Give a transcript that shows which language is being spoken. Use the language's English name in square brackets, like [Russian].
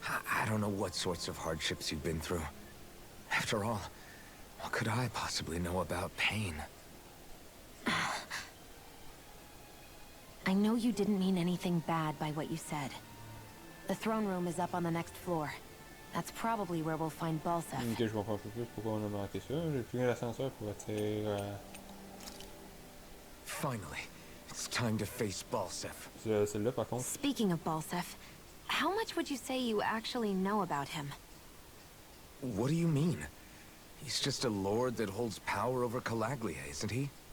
[English] I don't know what sorts of hardships you've been through. After all, what could I possibly know about pain? I know you didn't mean anything bad by what you said. The throne room is up on the next floor. That's probably where we'll find Balsef. [French] Ok, je comprends un peu plus pourquoi on a manqué ça. J'ai pris l'ascenseur pour atterrir [English] Finally, it's time to face Balsef. [French] celle-là par contre. [English] Speaking of Balsef, how much would you say you actually know about him? What do you mean? He's just a lord that holds power over Calaglia, isn't he?